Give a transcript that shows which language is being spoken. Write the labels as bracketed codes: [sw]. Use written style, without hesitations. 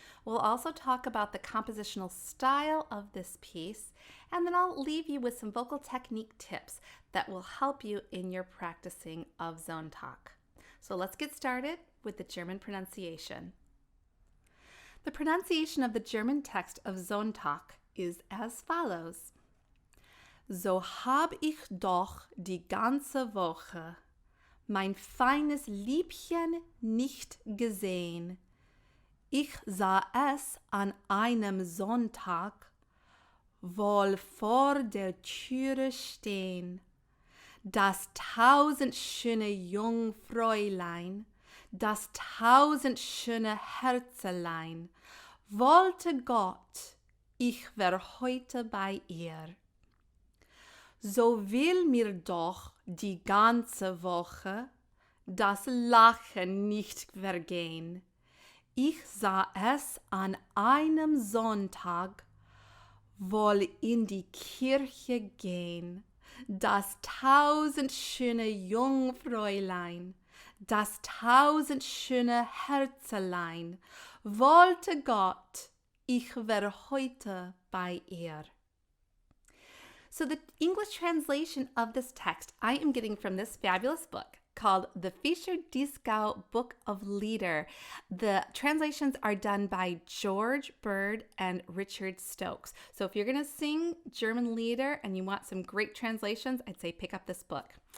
[en] We'll also talk about the compositional style of this piece, and then I'll leave you with some vocal technique tips that will help you in your practicing of Sonntag. So let's get started with the German pronunciation. The pronunciation of the German text of Sonntag is as follows. [de] So hab ich doch die ganze Woche mein feines Liebchen nicht gesehen. Ich sah es an einem Sonntag wohl vor der Türe stehen. Das tausendschöne Jungfräulein, das tausendschöne Herzelein, wollte Gott, ich wär heute bei ihr. So will mir doch die ganze Woche das Lachen nicht vergehen. Ich sah es an einem Sonntag wohl in die Kirche gehen. Das tausendschöne Jungfräulein, das tausendschöne Herzelein, wollte Gott, ich wär heute bei ihr. [en] So the English translation of this text I am getting from this fabulous book called the Fischer-Dieskau Book of Lieder. The translations are done by George Bird and Richard Stokes. So if you're going to sing German Lieder and you want some great translations, I'd say pick up this book.